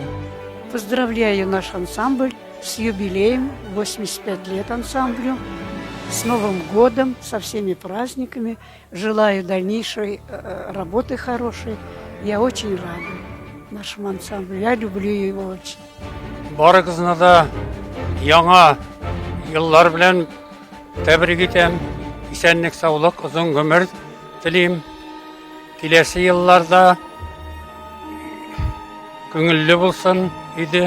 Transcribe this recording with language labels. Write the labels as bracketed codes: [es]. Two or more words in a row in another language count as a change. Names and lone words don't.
[ru] Поздравляю наш ансамбль с юбилеем, 85 лет ансамблю, с Новым годом, со всеми праздниками. Желаю дальнейшей работы хорошей. Я очень рада нашему ансамблю. Я люблю его очень. [tt] Барыгызны да яңа еллар белән тәбрик итәм. Исәнлек, саулык, озын гомер телим. Киләсе елларда күңелле булсын иде.